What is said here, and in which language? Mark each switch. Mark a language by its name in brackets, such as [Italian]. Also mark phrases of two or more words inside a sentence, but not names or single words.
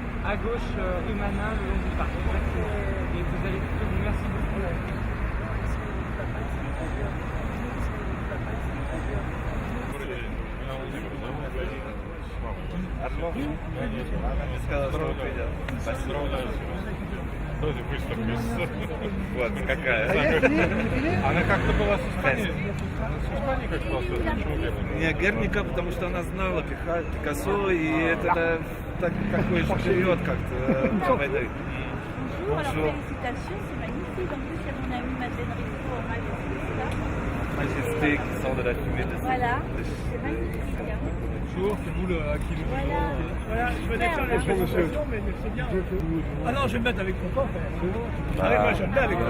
[French] à gauche, rue Manin, le long du parc. Et vous allez tout trouver. Merci beaucoup. [Russian] Тоже выставка. Вот какая. Она как-то была с Испании? С Испании как была создана? Не Герника, потому что она знала Пикассо, и это такой же период как-то войны. [French] Bonjour, alors félicitations, c'est magnifique. En plus, il y a mon ami Madeleine Rico au Majesté qui sort de la fumée de Voilà, c'est magnifique. Hein. Bonjour, c'est vous à qui nous Voilà, je venais faire la présentation, mais c'est bien. Ah non, je vais me mettre avec ton papa. Avec moi, j'aime bien avec toi.